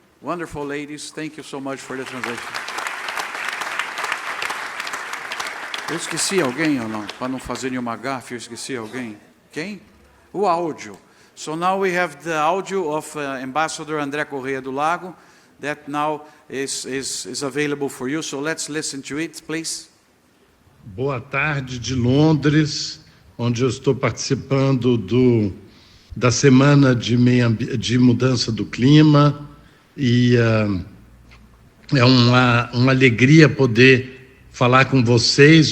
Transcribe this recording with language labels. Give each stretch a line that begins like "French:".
English: Wonderful ladies, thank you so much for the translation.
Portuguese: Eu esqueci alguém ou não? Para não fazer nenhuma gafe, eu esqueci alguém. Quem? O áudio.
English: So now we have the audio of Ambassador André Correia do Lago that now is available for you. So let's listen to it, please.
Portuguese: Boa tarde de Londres, onde eu estou participando da Semana de Mudança do Clima, e é uma alegria poder falar com vocês.